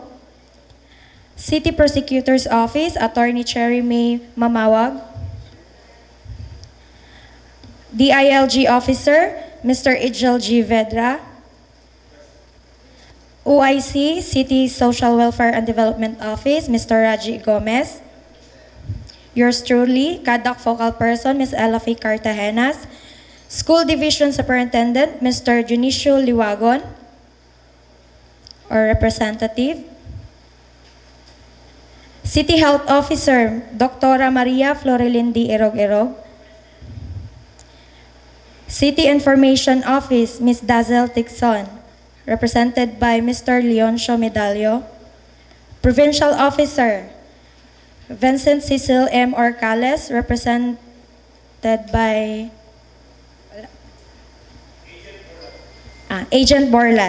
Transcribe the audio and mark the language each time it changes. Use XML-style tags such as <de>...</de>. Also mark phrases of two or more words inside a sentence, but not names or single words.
<en>City Prosecutor's Office, Attorney Cherry May Mamawag. DILG Officer, Mr. Ijel G. Vedra. OIC, City Social Welfare and Development Office, Mr. Raji Gomez. Yours truly, CADAC Focal Person, Ms. Ella F. Cartagenas. School Division Superintendent, Mr. Junicio Liwagon, or Representative. City Health Officer, Dr. Maria Florilindi Erog-Erog. City Information Office, Ms. Dazel Tixon, represented by Mr. Leoncio Medallo. Provincial Officer, Vincent Cecil M. Orcales, represented by Agent Borlat.</en>